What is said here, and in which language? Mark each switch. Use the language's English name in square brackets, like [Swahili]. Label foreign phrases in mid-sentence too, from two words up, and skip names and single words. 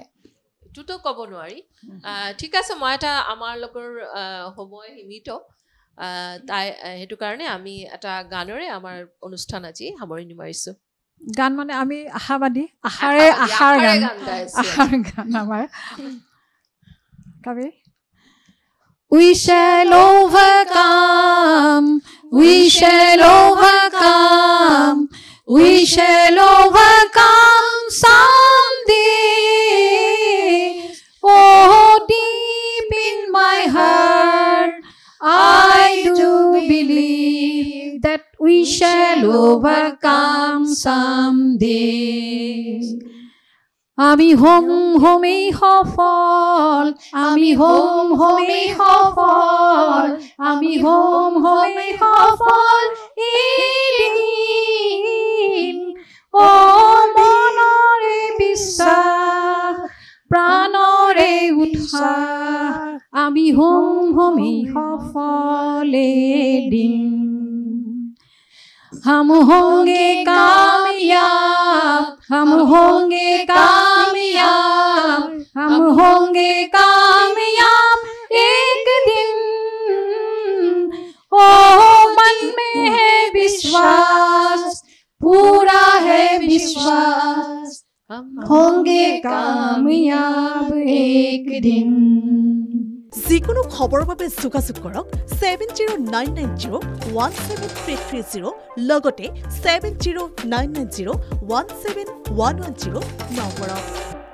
[Assamese] এইটোতো ক'ব নোৱাৰি ঠিক আছে মই এটা আমাৰ লগৰ সময় সীমিত তাই সেইটো কাৰণে আমি এটা গানৰে আমাৰ অনুষ্ঠান আজি সামৰণি মাৰিছো গান মানে আমি আশাবাদী আশাৰ গান আমাৰ কবি [English] We shall overcome, we shall overcome, we shall overcome someday. Oh, deep in my heart, I do believe that we shall overcome someday. [Assamese] আমি হোমেই সফল আমি হোমেই সফল আমি হোমেই সফল এদিন ও মনৰে বিশ্বাস প্ৰাণৰে উৎসাহ আমি হোমেই সফল এদিন [Hindi] हम होंगे कामयाब हम होंगे कामयाब हम होंगे कामयाब एक दिन ओ मन में है विश्वास पूरा है विश्वास हम होंगे कामयाब एक दिन [Assamese] যিকোনো খবৰৰ বাবে যোগাযোগ কৰক 7099017330 লগতে 7099017110 নম্বৰত